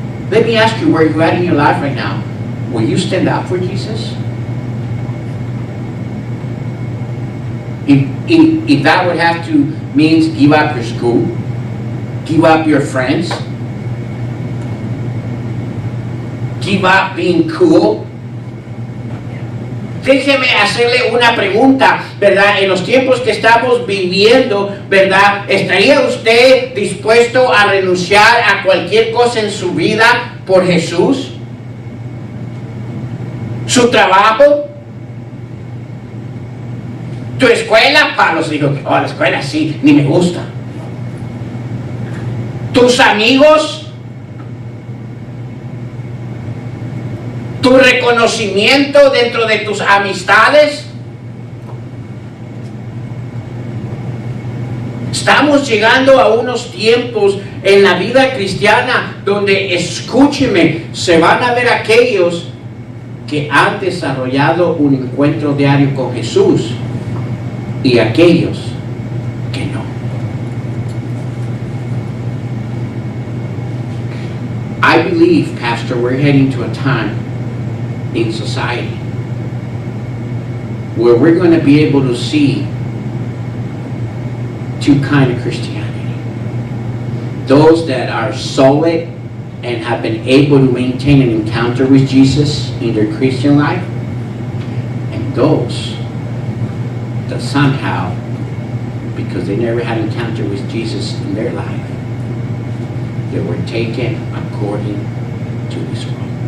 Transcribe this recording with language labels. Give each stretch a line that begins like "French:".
English: Let me ask you where you're at in your life right now. Will you stand up for Jesus? If that would have to means give up your school, give up your friends, give up being cool.
Spanish: Déjeme hacerle una pregunta, ¿verdad? En los tiempos que estamos viviendo, ¿verdad? ¿Estaría usted dispuesto a renunciar a cualquier cosa en su vida por Jesús? ¿Su trabajo? ¿Tu escuela? Los dijo, oh, la escuela sí, ni me gusta. ¿Tus amigos? ¿Tu reconocimiento dentro de tus amistades? Estamos llegando a unos tiempos en la vida cristiana donde, escúcheme, se van a ver aquellos que han desarrollado un encuentro diario con Jesús y aquellos que no.
English: I believe, Pastor, we're heading to a time in society where we're going to be able to see two kinds of Christianity. Those that are solid and have been able to maintain an encounter with Jesus in their Christian life, and those that somehow, because they never had an encounter with Jesus in their life, they were taken according to this world.